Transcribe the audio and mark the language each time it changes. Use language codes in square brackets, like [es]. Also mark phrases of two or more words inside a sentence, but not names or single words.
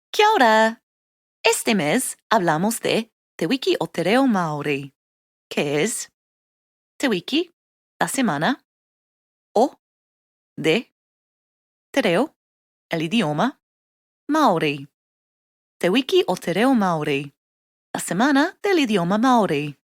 [mi] Kia ora. [es] Este mes hablamos de [mi] Te Wiki o Te Reo Maori, [es] que es [mi] Te Wiki, [es] la semana, o de [mi] Te Reo, [es] el idioma, Maori. [mi] Te Wiki o Te Reo Maori, [es] la semana del idioma Maori.